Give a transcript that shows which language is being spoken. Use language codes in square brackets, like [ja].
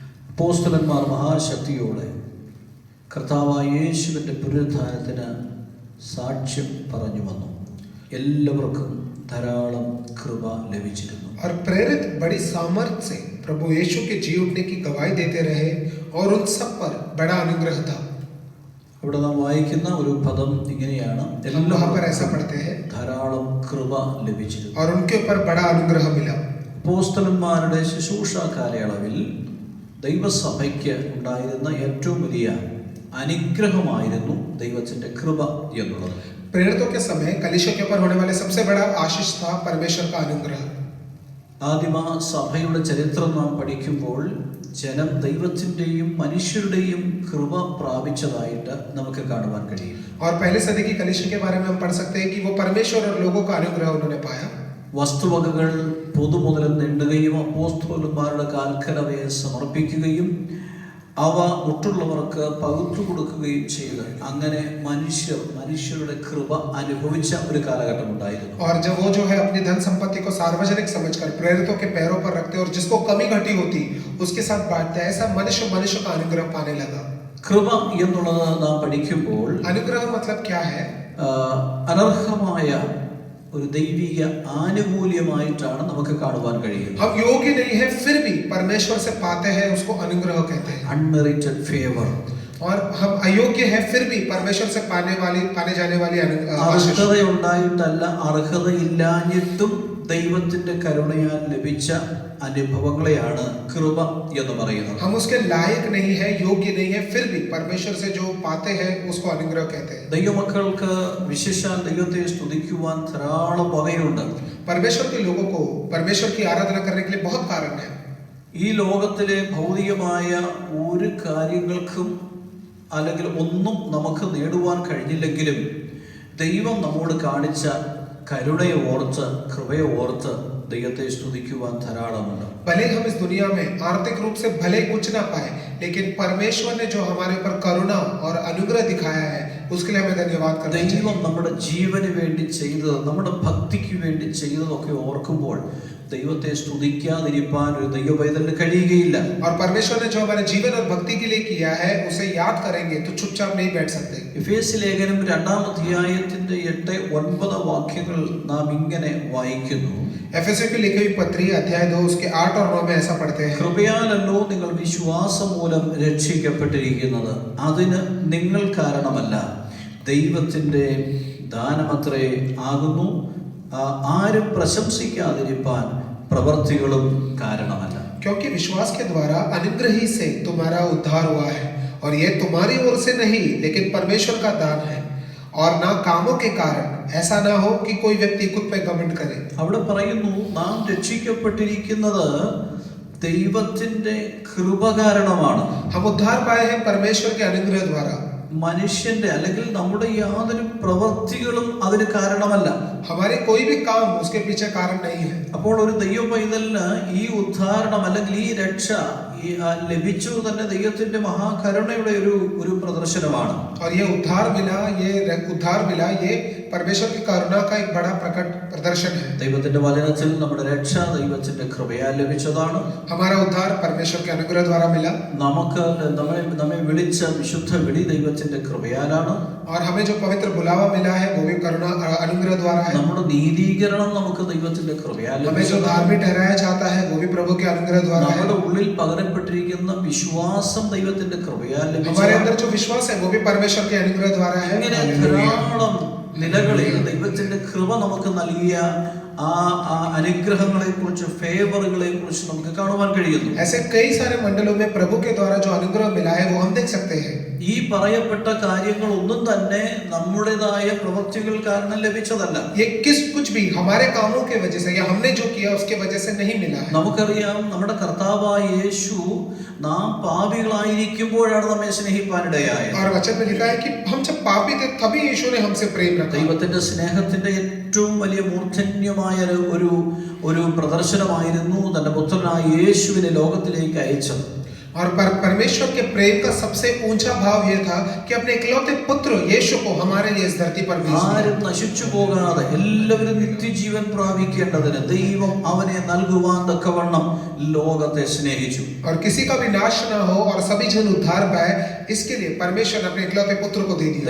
[ml] അപ്പോസ്തലന്മാർ മഹാശക്തിയോടെ കർത്താവായ യേശുവിന്റെ പുനരുത്ഥാനത്തിന് സാക്ഷ്യം പറഞ്ഞു വന്നു. എല്ലാവർക്കും ധാരാളം കൃപ ലഭിച്ചിരുന്നു. [hi] और प्रेरित बड़ी सामर्थ्य से प्रभु यीशु के जी उठने की गवाही देते रहे और उन सब पर बड़ा अनुग्रह था। [ml] ഇവിടെ നാം വായിക്കുന്ന ഒരു പദം ഇങ്ങനെയാണ്, [hi] वहाँ पर ऐसा पढ़ते हैं [ml] ധാരാളം കൃപ ലഭിച്ചിരുന്നു. [hi] और उनके ऊपर बड़ा अनुग्रह मिला। [ml] അപ്പോസ്തലന്മാരുടെ ശുശ്രൂഷ കാലയളവിൽ ദൈവസഭയ്ക്ക് ഉണ്ടായിരുന്ന ഏറ്റവും വലിയ അനുഗ്രഹമായിരുന്നു ദൈവത്തിന്റെ കൃപ എന്നുള്ളത്. [hi] प्रेरितों के समय कलीसिया के ऊपर होने वाले सबसे बड़ा आशीष था परमेश्वर का अनुग्रह। [ml] ആദിമ സഭയുടെ ചരിത്രം നാം പഠിക്കുമ്പോൾ ജനം ദൈവത്തിന്റെയും മനുഷ്യരുടെയും കൃപ പ്രാപിച്ചതായിട്ട് നമുക്ക് കാണുവാൻ കഴിയും. [hi] और पहले सदी की कलीसिया के बारे में हम पढ़ सकते हैं कि वो परमेश्वर और लोगों का अनुग्रह उन्होंने पाया। [ml] വസ്തുവകകൾ പൊതുമുതലിൽ നേടുകയും അപ്പോസ്തലന്മാരുടെ കാൽക്കലവയെ സമർപ്പിക്കുകയും അവ മറ്റുള്ളവർക്ക് പകുത്തു കൊടുക്കുകയും ചെയ്ത് അങ്ങനെ മനുഷ്യരുടെ കൃപ അനുഭവിച്ച ഒരു കാലഘട്ടം ഉണ്ടായിരുന്നു. [hi] और जब वो जो है अपनी धन संपत्ति को सार्वजनिक समझकर प्रेरितों के पैरों पर रखते और जिसको कमी घटी होती उसके साथ बांटते, ऐसा मनुष्य का अनुग्रह पाने लगा। [ml] കൃപ എന്നുള്ളത് നാം പഠിക്കുമ്പോൾ [hi] अनुग्रह मतलब क्या है? [ml] അനർഹമായ ഒരു ദൈവിക ആനുകൂല്യമായിട്ടാണ് നമുക്ക് കാണുവാൻ കഴിയുന്നത്. [hi] हम योग्य नहीं है फिर भी परमेश्वर से पाते हैं, उसको अनुग्रह कहते हैं। [en] Unmerited favour. [hi] और हम अयोग्य है फिर भी परमेश्वर से पाने जाने वाली आशीष। [ml] അർഹതയുണ്ടായിട്ടല്ല, അർഹതയില്ലാഞ്ഞിട്ടും ദൈവത്തിന്റെ കരുണയാൽ ലഭിച്ച അനുഭവങ്ങളെയാണ് കൃപ എന്ന് പറയുന്നത്. [hi] हम उसके लायक नहीं है, योग्य नहीं है, फिर भी परमेश्वर से जो पाते हैं उसको अनुग्रह कहते हैं। [ml] ദൈവമക്കൾക്ക് വിശേഷാൽ ദൈവത്തെ സ്തുതിക്കുവാൻ ധാരാളം വകയുണ്ട്. [hi] परमेश्वर के लोगों को परमेश्वर की आराधना करने के लिए बहुत कारण है। [ml] ഈ ലോകത്തിലെ ഭൗതികമായ ഒരു കാര്യങ്ങൾക്കും അല്ലെങ്കിൽ ഒന്നും നമുക്ക് നേടുവാൻ കഴിഞ്ഞില്ലെങ്കിലും ദൈവം നമ്മോട് കാണിച്ച കരുണയെ ഓർത്ത് കൃപയെ ഓർത്ത് ദൈവത്തെ സ്തുതിക്കുവാൻ ധാരാളമുണ്ട്. [hi] भले हम इस दुनिया में आर्थिक रूप से भले कुछ ना पाए, लेकिन परमेश्वर ने जो हमारे ऊपर करुणा और अनुग्रह दिखाया है उसके लिए हमें धन्यवाद करना चाहिए। [ml] ദൈവം നമ്മുടെ ജീവന് വേണ്ടി ചെയ്തത്, നമ്മുടെ ഭക്തിക്ക് വേണ്ടി ചെയ്തതൊക്കെ ഓർക്കുമ്പോൾ ദൈവത്തെ സ്തുതിക്കാതിരിക്കാൻ ഒരു ദൈവപൈതലിന് കഴിയുകയില്ല. [hi] और परमेश्वर ने जो हमारे जीवन और भक्ति के लिए किया है उसे याद करेंगे तो चुपचाप नहीं बैठ सकते। [ml] എഫേസ്യ ലേഖനം 2-ാം അധ്യായത്തിന്റെ 8-9 വാക്യങ്ങൾ നാം ഇങ്ങനെ വായിക്കുന്നു. [hi] एफएससी की लिखी हुई पत्री अध्याय 2 उसके 8 और 9 में ऐसा पढ़ते हैं। [ml] കൃപയാലല്ലോ നിങ്ങൾ വിശ്വാസം മൂലം രക്ഷിക്കപ്പെട്ടിരിക്കുന്നത്, അതിന് നിങ്ങൾ കാരണമല്ല, ദൈവത്തിന്റെ ദാനമത്രേ ആകുന്നു, ആരും പ്രശംസിക്കാതിരിപ്പാൻ പ്രവൃത്തികളും കാരണമല്ല. [hi] क्योंकि विश्वास के द्वारा अनुग्रह ही से तुम्हारा उद्धार हुआ है, और यह तुम्हारी ओर से नहीं लेकिन परमेश्वर का दान है, और ना कामों के कारण, ऐसा ना हो कि कोई व्यक्ति खुद पे घमंड करे। [ml] അവിടെ പറയുന്നു, നാം രക്ഷിക്കപ്പെട്ടിരിക്കുന്നത് ദൈവത്തിന്റെ കൃപ കാരണമാണ്. [hi] हम उद्धार पाए हैं परमेश्वर के अनुग्रह द्वारा। [ml] മനുഷ്യന്റെ അല്ലെങ്കിൽ നമ്മുടെ യാതൊരു പ്രവൃത്തികളും അതിന് കാരണമല്ല. [hi] हमारे कोई भी काम उसके पीछे कारण नहीं है। [ml] അപ്പോൾ ഒരു ദൈവ പൈതലിന് ഈ ഉദ്ധാരണം അല്ലെങ്കിൽ ഈ രക്ഷ ലഭിച്ചു തന്നെ ദൈവത്തിന്റെ മഹാകരുണയുടെ ഒരു പ്രദർശനമാണ്. [hi] और ये उद्धार मिला, ये परमेश्वर की करुणा का एक बड़ा प्रकट प्रदर्शन है। [ml] ദൈവത്തിന്റെ വചനത്തിൽ നമ്മുടെ രക്ഷ ദൈവത്തിന്റെ കൃപയാൽ ലഭിച്ചതാണ്. [hi] हमारा उद्धार परमेश्वर के अनुग्रह द्वारा मिला। [ml] നമ്മെ വിളിച്ച വിശുദ്ധ വിളി ദൈവത്തിന്റെ കൃപയാലാണ്. [hi] और हमें जो पवित्र बुलावा मिला है वो भी करुणा अनुग्रह द्वारा है। [ml] നമ്മുടെ നീതീകരണം നമുക്ക് ദൈവത്തിന്റെ കൃപയാൽ [hi] हमें जो धार्मिक ठहराया जाता है वो भी प्रभु के अनुग्रह द्वारा है। [ml] നമ്മുടെ ഉള്ളിൽ പകരപ്പെട്ടിരിക്കുന്ന വിശ്വാസം ദൈവത്തിന്റെ കൃപയാൽ [hi] हमारे [ml] ലഭിച്ചതാണ്. [hi] अंदर जो विश्वास है वो भी परमेश्वर के अनुग्रह द्वारा है। [ml] ഇങ്ങനെ ധാരാളം നിലകളിൽ ദൈവത്തിന്റെ കൃപ നമുക്ക് നൽകിയ ആ അനുഗ്രഹങ്ങളെ കുറിച്ച്, ഫേവറുകളെ കുറിച്ച് നമുക്ക് കാണുവാൻ കഴിയുന്നു. [hi] ऐसे कई सारे मंडलों में प्रभु के द्वारा जो अनुग्रह मिला है वो हम देख सकते हैं। [ml] ഈ പറയപ്പെട്ട കാര്യങ്ങൾ ഒന്നും തന്നെ നമ്മുടേതായ പ്രവൃത്തികൾ കാരണം ലഭിച്ചതല്ല. [hi] ये कुछ भी हमारे कामों के वजह से या हमने जो किया उसके वजह से नहीं मिला है। [ml] നമുക്കറിയാം, നമ്മുടെ കർത്താവായ യേശു നാം പാപികളായിരിക്കുമ്പോഴാണ് നമ്മെ സ്നേഹിപ്പാനിടയായത്. [hi] और वचन में लिखा है कि हम जब पापी थे तभी यीशु ने हमसे प्रेम रखा। [ml] ദൈവത്തിന്റെ സ്നേഹത്തിന്റെ ഏറ്റവും ഏറ്റവും വലിയ മൂർധന്യമായ ഒരു പ്രദർശനമായിരുന്നു തന്റെ പുത്രനായ യേശുവിനെ ലോകത്തിലേക്ക് അയച്ചത്. [hi] और परमेश्वर के प्रेम का सबसे ऊंचा भाव यह था कि अपने इकलौते पुत्र यीशु को हमारे लिए इस धरती पर भेज दिया। [ml] ആരും നശിച്ചു പോകാതെ എല്ലാവരും നിത്യജീവൻ പ്രാപിക്കേണ്ടതിന് ദൈവം അവനെ നൽകുവാൻ തക്കവണ്ണം ലോകത്തെ സ്നേഹിച്ചു. [hi] और किसी का भी नाश ना हो और सभी जन उद्धार पाए, इसके लिए परमेश्वर ने अपने इकलौते पुत्र को दे दिया।